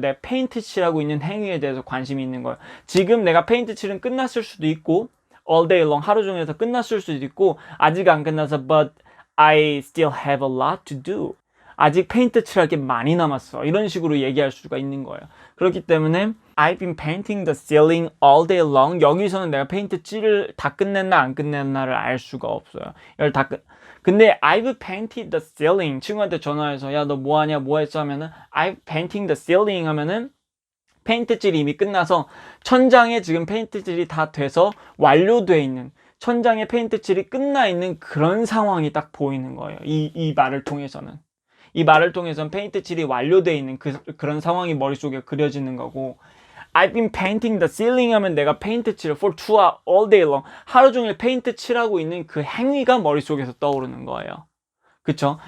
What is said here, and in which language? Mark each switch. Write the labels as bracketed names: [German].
[Korean] 내가 페인트 칠하고 있는 행위에 대해서 관심이 있는 거야. 지금 내가 페인트 칠은 끝났을 수도 있고 all day long 하루 종일 해서 끝났을 수도 있고 아직 안 끝나서 [English] but I still have a lot to do. [Korean] 아직 페인트 칠할 게 많이 남았어. 이런 식으로 얘기할 수가 있는 거예요. 그렇기 때문에 [English] I've been painting the ceiling all day long. [Korean] 여기서는 내가 페인트 칠을 다 끝냈나 안 끝냈나를 알 수가 없어요. 근데 [English] I've painted the ceiling. [Korean] 친구한테 전화해서 야, 너 뭐 하냐? 뭐 했어? 하면은 [English] I've painting the ceiling [Korean] 하면은 페인트 칠이 이미 끝나서 천장에 지금 페인트 칠이 다 돼서 완료돼 있는 천장에 페인트 칠이 끝나 있는 그런 상황이 딱 보이는 거예요. 이 말을 통해서는. 이 말을 통해서는 페인트 칠이 완료돼 있는 그런 상황이 머릿속에 그려지는 거고 [English] I've been painting the ceiling [Korean] 하면 내가 페인트 칠을 for 2 hours all day long 하루 종일 페인트 칠하고 있는 그 행위가 머릿속에서 떠오르는 거예요. 그쵸?